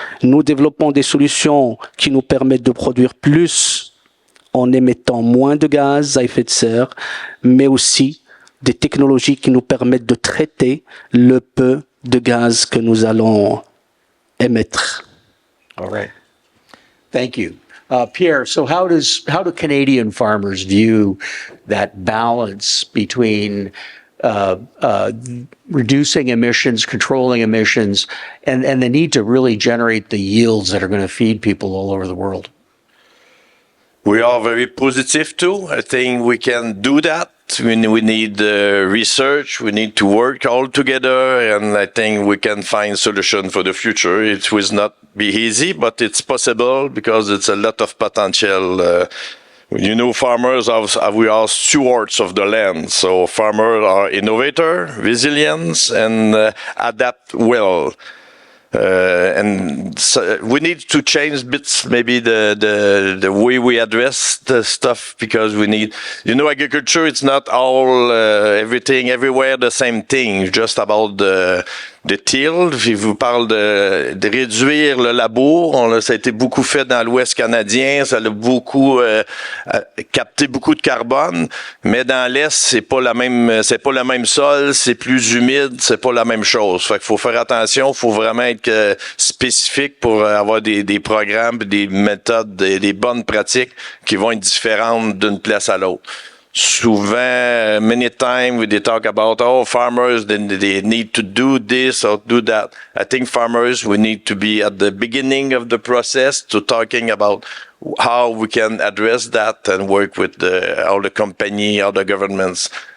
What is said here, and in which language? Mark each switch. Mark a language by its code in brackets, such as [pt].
[fr] Nous développons des solutions qui nous permettent de produire plus en émettant moins de gaz à effet de serre, mais aussi des technologies qui nous permettent de traiter le peu de gaz que nous allons émettre. [en] All right. Thank you. Pierre, so how do Canadian farmers view that balance between reducing emissions, controlling emissions, and the need to really generate the yields that are going to feed people all over the world? We are very positive too. I think we can do that. We need research. We need to work all together, and I think we can find solution for the future. It will not be easy, but it's possible because it's a lot of potential. You know, farmers we are stewards of the land, so farmers are innovator, resilience, and adapt well. And so we need to change bits, maybe the way we address the stuff, because we need, you know, agriculture, it's not all everything everywhere the same thing. It's just about de till. [fr] Je vous parle de réduire le labour. Ça a été beaucoup fait dans l'Ouest canadien. Ça a beaucoup capté beaucoup de carbone. Mais dans l'Est, c'est pas le même sol, c'est plus humide, c'est pas la même chose. Fait qu'il faut faire attention. Il faut vraiment être spécifique pour avoir des programmes, des méthodes, des bonnes pratiques qui vont être différentes d'une place à l'autre. Souvent, [en] many times they talk about, farmers, they need to do this or do that. I think farmers, we need to be at the beginning of the process to talking about how we can address that and work with all the company, all the governments.